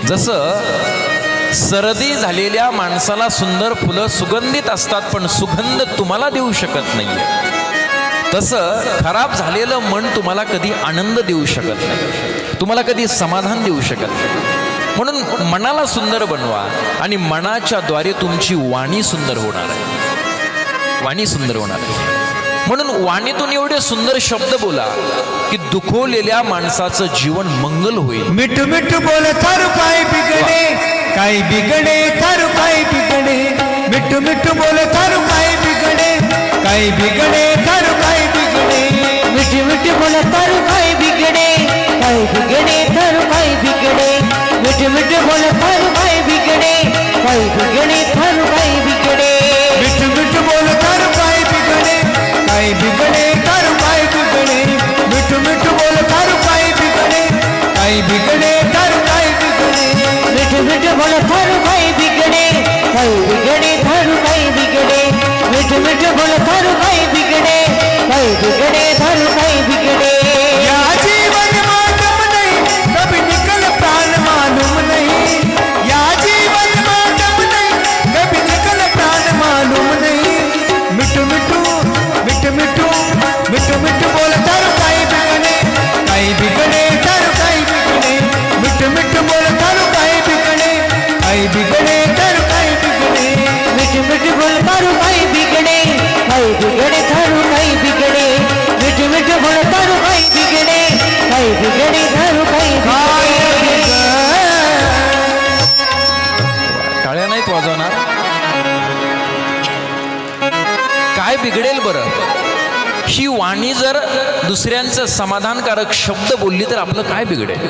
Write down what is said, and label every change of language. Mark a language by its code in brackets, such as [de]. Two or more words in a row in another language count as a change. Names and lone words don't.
[mr] जसं सर्दी झालेल्या माणसाला सुंदर फुलं सुगंधित असतात, पण सुगंध तुम्हाला देऊ शकत नाहीये, तसं खराब झालेलं मन तुम्हाला कधी आनंद देऊ शकत नाही, तुम्हाला कधी समाधान देऊ शकत नाही. म्हणून मनाला सुंदर बनवा आणि मनाच्या द्वारे तुमची वाणी सुंदर होणार आहे, वाणी सुंदर होणार आहे. म्हणून वाणीतून एवढे सुंदर शब्द बोला की दुखवलेल्या माणसाचं जीवन मंगल होईल. [mwr] मिठ मिठ बोल थारू काय बिगडे काय बिगडे थारू काय बिगडे मिठ मिठ बोल थारू काय बिगडे काय बिगडे थारू काय बिगडे मिठ मिठ बोल थारू काय बिगडे काय बिगडे थारू काय बिगडे मिठ मिठ बोल थारू काय बिगडे काय बिगडे थारू काय बिगडे मिठ मिठ बोल थारू काय बिगडे काय बिगडे थारू काय बिगडे मिठ मिठ बोल थारू काय बिगडे काय बिगडे थारू काय बिगडे मिठ मिठ बोल थारू काय बिगडे काय बिगडे थारू काय बिगडे मिठ मिठ बोल थारू काय बिगडे काय बिगडे थारू काय बिगडे [hi] या जीवन मालूम नहीं कभी निकल प्राण मालूम नहीं या जीवन मालूम नहीं कभी निकल प्राण मालूम नहीं [mwr] मिठू मिठू मिठू मिठू मिठू मिठू बोल थारू काय बिगडे काय बिगडे थारू काय बिगडे मिठू मिठू बोल थारू काय बिगडे काय बिगडे थारू काय बिगडे मिठ मिठ बोल थारू काय बिगडे काय बिगडे थारू काय बिगडे मिठ मिठ बोल थारू काय बिगडे काय बिगडे थारू काय बिगडे [mr] टाळ्या नाहीत वाजवणार. काय बिघडेल बरं? ही वाणी जर दुसऱ्यांचं समाधानकारक शब्द बोलली तर आपलं काय बिघडेल?